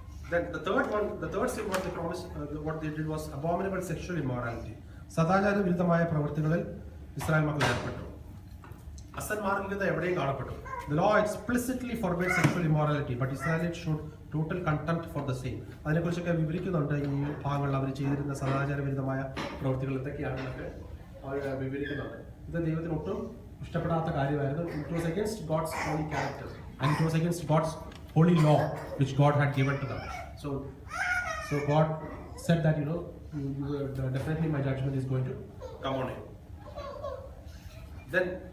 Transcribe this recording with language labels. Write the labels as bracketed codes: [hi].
[en] Then the third sin was they promised. What they did was abominable sexual immorality. [ml] സദാചാര വിരുദ്ധമായ പ്രവൃത്തികളിൽ Israel മക്കൾ ഏർപ്പെട്ടു. അസന്മാർഗികത എവിടെയും കാണപ്പെട്ടു. [en] The law explicitly forbids sexual immorality, but Israelites showed total contempt for the same. [ml] അതിനെക്കുറിച്ചൊക്കെ വിവരിക്കുന്നുണ്ട് ഈ ഭാഗങ്ങളിൽ. അവർ ചെയ്തിരുന്ന സദാചാര വിരുദ്ധമായ പ്രവൃത്തികൾ എന്തൊക്കെയാണെന്നൊക്കെ അവർ വിവരിക്കുന്നുണ്ട്. ഇത് ദൈവത്തിന് ഒട്ടും ഇഷ്ടപ്പെടാത്ത കാര്യമായിരുന്നു. [en] It was against God's holy character and it was against God's holy law which God had given to them. So God said that definitely my judgment is going to come on you. Then